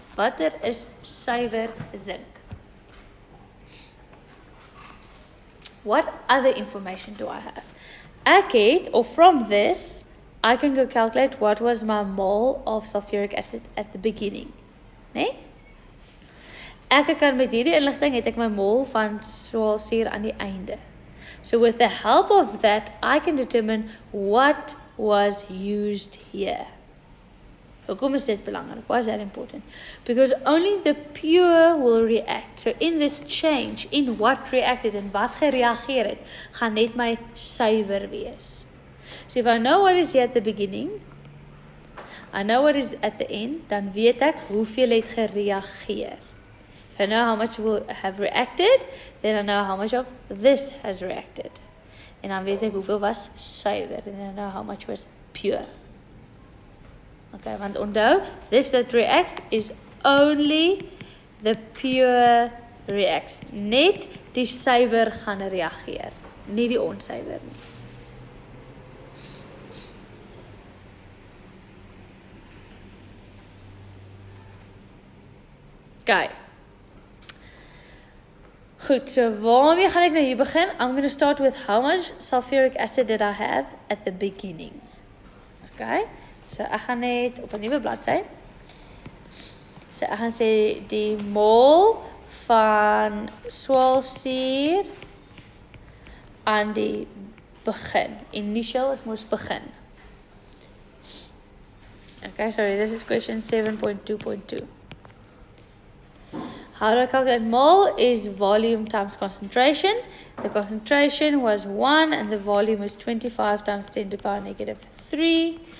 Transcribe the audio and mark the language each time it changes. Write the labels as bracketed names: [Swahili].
[Afrikaans] Watter is suiwer zinc? [English] What other information do I have? [Afrikaans] Ek het, [English] or from this, I can go calculate what was my mole of sulfuric acid at the beginning. [Afrikaans] Nee? Ek kan met hierdie inligting het ek my mol van swaalsuur aan die einde. [English] So with the help of that, I can determine what was used here. [Afrikaans] Hoekom is dit belangrik? [English] Why is that important? Because only the pure will react. So in this change, in what reacted [Afrikaans] en wat gereageer het, [English] gaan net my suiwer wees. So if I know what is here at the beginning, I know what is at the end, [Afrikaans] dan weet ek hoeveel het gereageer. [English] If I know how much will have reacted, then I know how much of this has reacted. [Afrikaans] En dan weet ek hoeveel was suiwer, [English] and then I know how much was pure. Okay, [Afrikaans] want onthou, [English] this that reacts is only the pure reacts. [Afrikaans] Net die suiwer gaan reageer, nie die onsuiwer nie. [English] Okay. [Afrikaans] Goed, so waarmee gaan ek nou hier begin? [English] I'm going to start with how much sulfuric acid did I have at the beginning. [Afrikaans] Okay, so ek gaan net op 'n nuwe bladsy. So ek gaan sê die mol van swaalsuur aan die begin. Initial is mos begin. [English] Okay, sorry, this is question 7.2.2. How do I calculate mole is volume times concentration. The concentration was 1 and the volume was 25 times 10 to the power negative 3.